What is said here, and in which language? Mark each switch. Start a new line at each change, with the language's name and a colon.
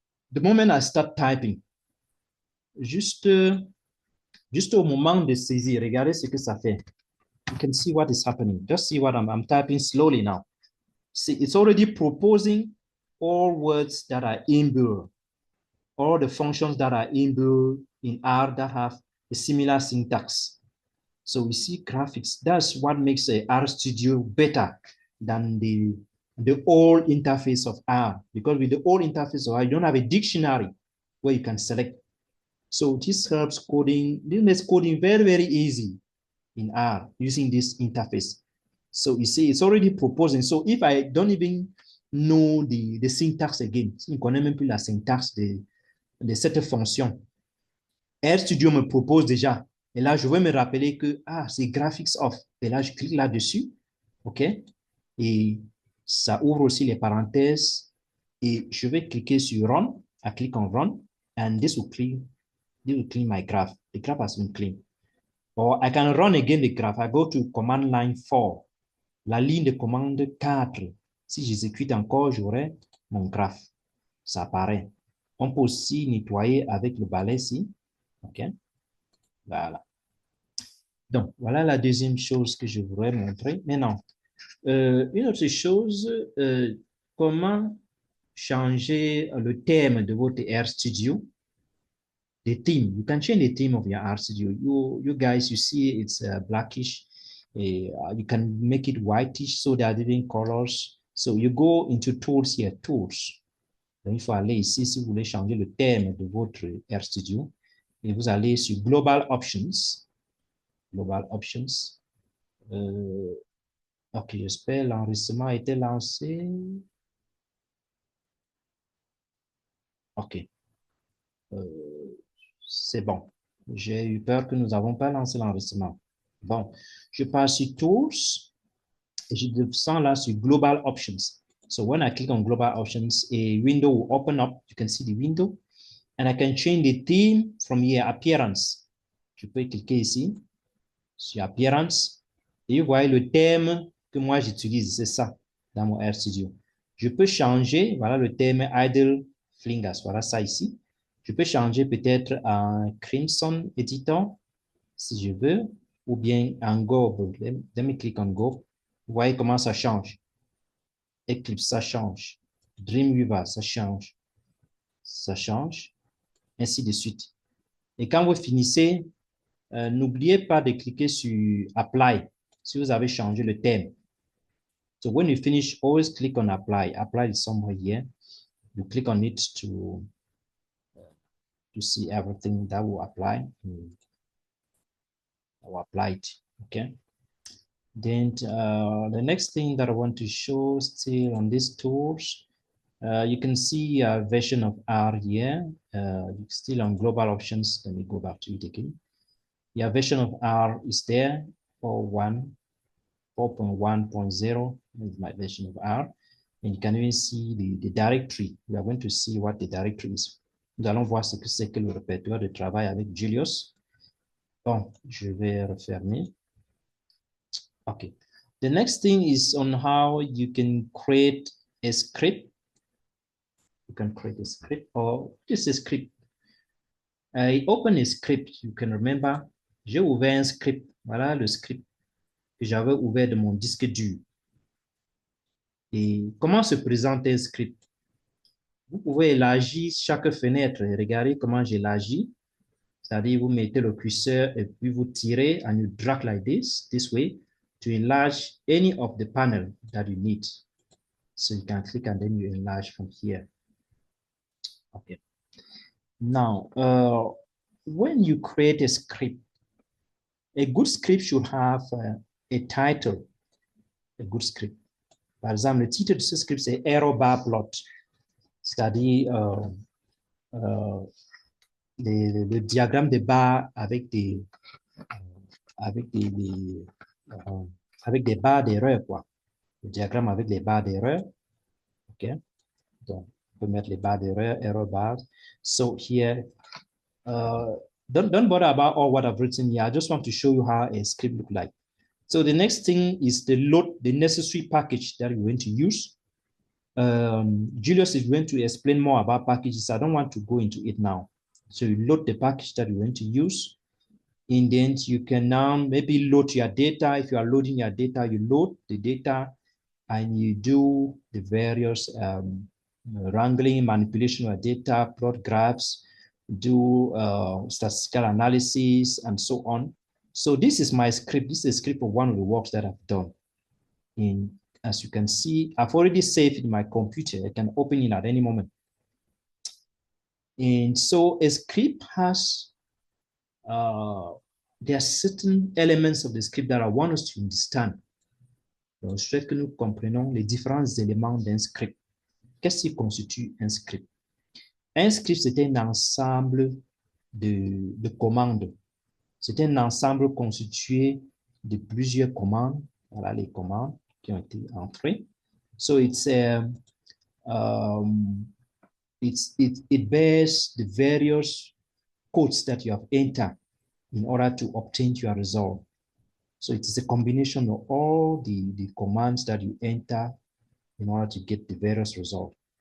English: The moment I start typing,
French: juste au moment de saisir, regardez ce que ça fait.
English: You can see what is happening. Just see what I'm typing slowly now. See, it's already proposing all words that are inbuilt, all the functions that are inbuilt in R that have a similar syntax. So we see graphics. That's what makes RStudio better than the old interface of R. Because with the old interface of R, you don't have a dictionary where you can select. So this helps coding. This makes coding very, very easy in R using this interface. So you see, it's already proposing. So if I don't even know the syntax again,
French: si je ne connais même plus la syntaxe de cette fonction, RStudio me propose déjà. Et là, je vais me rappeler que, c'est graphics off. Et là, je clique là-dessus. OK? Et ça ouvre aussi les parenthèses. Et je vais cliquer sur Run.
English: I click on Run. And this will clean my graph. The graph has been cleaned. Or I can run again the graph. I go to command line 4.
French: La ligne de commande 4. Si j'exécute encore, j'aurai mon graphe. Ça apparaît. On peut aussi nettoyer avec le balai ici. OK? Voilà. Donc, voilà la deuxième chose que je voudrais montrer. Maintenant, une autre chose, comment changer le thème de votre RStudio.
English: The theme, you can change the theme of your RStudio. You guys, you see it's blackish. You can make it whitish, so there are different colors. So you go into tools here, tools.
French: Donc, il faut aller ici si vous voulez changer le thème de votre RStudio. Et vous allez sur Global Options. Global Options. Ok, j'espère l'enregistrement a été lancé. Ok. C'est bon. J'ai eu peur que nous n'avons pas lancé l'enregistrement. Bon, je passe sur Tools et je descends là sur Global Options.
English: So when I click on Global Options, a window will open up. You can see the window. And I can change the theme from here, Appearance.
French: Je peux cliquer ici sur Appearance. Et vous voyez le thème que moi j'utilise, c'est ça, dans mon RStudio. Je peux changer, voilà le thème Idle Flingers, voilà ça ici. Je peux changer peut-être en Crimson Editor, si je veux, ou bien en Go.
English: Let me click on Go.
French: Vous voyez comment ça change. Eclipse, ça change. Dreamweaver, ça change. Ça change, ainsi de suite. Et quand vous finissez, n'oubliez pas de cliquer sur Apply si vous avez changé le thème.
English: So when you finish, always click on Apply. Apply is somewhere here. You click on it to see everything that will apply. I will apply it, okay? Then the next thing that I want to show still on these tools, you can see a version of R here. Still on global options. Let me go back to it again. Your version of R is there, 4.1.0 is my version of R. And you can even see the directory. We are going to see what the directory is.
French: Nous allons voir ce que c'est que le répertoire de travail avec Julius. Bon, je vais refermer. Okay.
English: The next thing is on how you can create a script. You can create a script, or this is a script. I open a script. You can remember,
French: j'ai ouvert un script. Voilà le script que j'avais ouvert de mon disque dur. Et comment se présente un script? Vous pouvez élargir chaque fenêtre. Regardez comment j'élargis. C'est-à-dire, vous mettez le curseur et puis vous tirez
English: and you drag like this way, to enlarge any of the panel that you need. So you can click and then you enlarge from here. Okay. Now, when you create a script, a good script should have a title, a good script.
French: Par exemple, le titre de ce script, c'est Arrow Bar Plot, c'est-à-dire le diagramme de barres avec des barres d'erreur, quoi. Le diagramme avec les barres d'erreur. OK. Donc, on peut mettre les barres d'erreur, error bars.
English: So here, don't bother about all what I've written here. I just want to show you how a script looks like. So the next thing is the load the necessary package that you're going to use. Julius is going to explain more about packages. I don't want to go into it now. So you load the package that you're going to use. And then you can now maybe load your data. If you are loading your data, you load the data and you do the various wrangling, manipulation of data, plot graphs, do statistical analysis, and so on. So this is my script. This is a script of one of the works that I've done. And as you can see, I've already saved it in my computer. I can open it at any moment. And so a script has, there are certain elements of the script that I want us to understand.
French: Donc, je souhaite que nous comprenions les différents éléments d'un script. Qu'est-ce qui constitue un script? Un script, c'est un ensemble de commandes. C'est un ensemble constitué de plusieurs commandes. Voilà les commandes qui ont été entrées.
English: So it bears the various codes that you have entered in order to obtain your result. So it is a combination of all the commands that you enter in order to get the various results.